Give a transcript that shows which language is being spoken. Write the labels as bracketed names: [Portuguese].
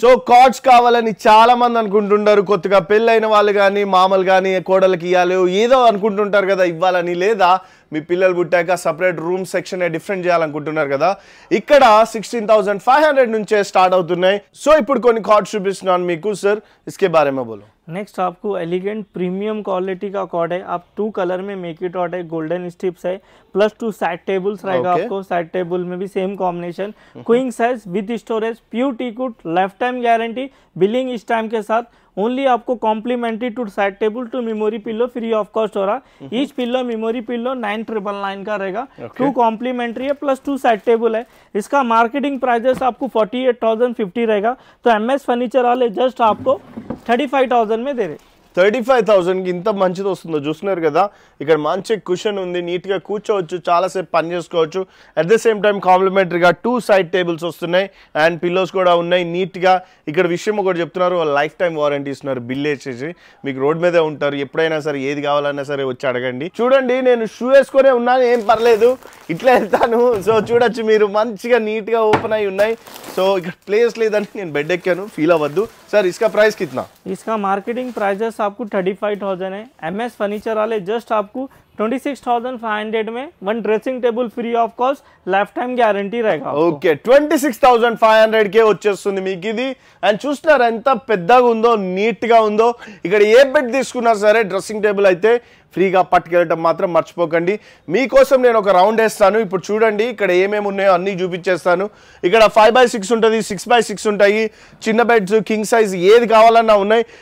[Telugu] So cards కావాలని చాలా మంది అనుకుంటుంటారు, కొత్తగా పెళ్ళైన వాళ్ళు కానీ, మామలు కానీ, కోడలకి ఇవ్వాలి ఏదో అనుకుంటుంటారు కదా ఇవ్వాలని, లేదా మీ పిల్లలు పుట్టాక సపరేట్ రూమ్ సెక్షన్ డిఫరెంట్ చేయాలనుకుంటున్నారు కదా. ఇక్కడ 16,500 నుంచే స్టార్ట్ అవుతున్నాయి. సో ఇప్పుడు కొన్ని కార్డ్స్ చూపిస్తున్నాను మీకు. సార్ [Hindi] इसके बारे में बोलो. नेक्स्ट आपको एलिगेंट प्रीमियम क्वालिटी का कॉर्ड है, आप 2 कलर में मेक इट आउट है, गोल्डन स्ट्रिप्स है, प्लस 2 साइड टेबल्स रहेगा आपको, साइड टेबल में भी same combination, queen size with storage, pure teakwood, life time guarantee, billing इस टाइम के साथ, ओनली आपको complementary to side table to memory pillow free of cost हो रहा। ईच पिल्लो मेमोरी पिल्लो 9999 का रहेगा, 2 कॉम्प्लीमेंट्री है प्लस 2 साइड टेबल है। इसका मार्केटिंग प्राइजेस आपको 48,050 रहेगा, तो MS फर्नीचर वाले जस्ट आपको 35,000 में दे रहे। [Telugu] 35,000 కి ఇంత మంచిది వస్తుందో చూస్తున్నారు కదా, ఇక్కడ మంచి కుషన్ ఉంది, నీట్ గా కూర్చోవచ్చు, చాలా సేపు పని చేసుకోవచ్చు. At the same time కాంప్లిమెంటరీగా 2 side tables వస్తున్నాయి అండ్ పిల్లోస్ కూడా ఉన్నాయి నీట్ గా. ఇక్కడ విషయం ఒకటి చెప్తున్నారు, లైఫ్ టైం వారంటీ ఇస్తున్నారు, బిల్ వేసేసి మీకు రోడ్ మీదే ఉంటారు, ఎప్పుడైనా సరే ఏది కావాలన్నా సరే వచ్చి అడగండి. చూడండి నేను షూ వేసుకునే ఉన్నాను, ఏం పర్లేదు, ఇట్లా వెళ్తాను. సో చూడొచ్చు మీరు, మంచిగా నీట్ గా ఓపెన్ అయి ఉన్నాయి. సో ఇక్కడ ప్లేస్ లేదని నేను బెడ్ ఎక్కాను, ఫీల్ అవ్వద్దు. [Hindi] సార్ इसका प्राइस कितना? इसका मार्केटिंग प्राइजेस आपको 35,000 है, MS फर्नीचर वाले जस्ट आपको 26,500 में 1 dressing table free of cost, life time guarantee रहेगा। [Telugu] ఓకే 26,500 కే వచ్చేస్తుంది మీకు ఇది. అండ్ చూస్తున్నారా ఎంత పెద్దగా ఉందో, నీట్ గా ఉందో. ఇక్కడ ఏ బెడ్ తీసుకున్నా సరే డ్రెస్సింగ్ టేబుల్ అయితే ఫ్రీగా పట్టుకెళ్ళటం మాత్రం మర్చిపోకండి. మీకోసం నేను ఒక రౌండ్ వేస్తాను. ఇప్పుడు చూడండి ఇక్కడ ఏమేమి ఉన్నాయో అన్నీ చూపించేస్తాను. ఇక్కడ 5x6 ఉంటుంది, 6x6 ఉంటాయి, చిన్న బెడ్స్, కింగ్ సైజ్ ఏది కావాలన్నా ఉన్నాయి.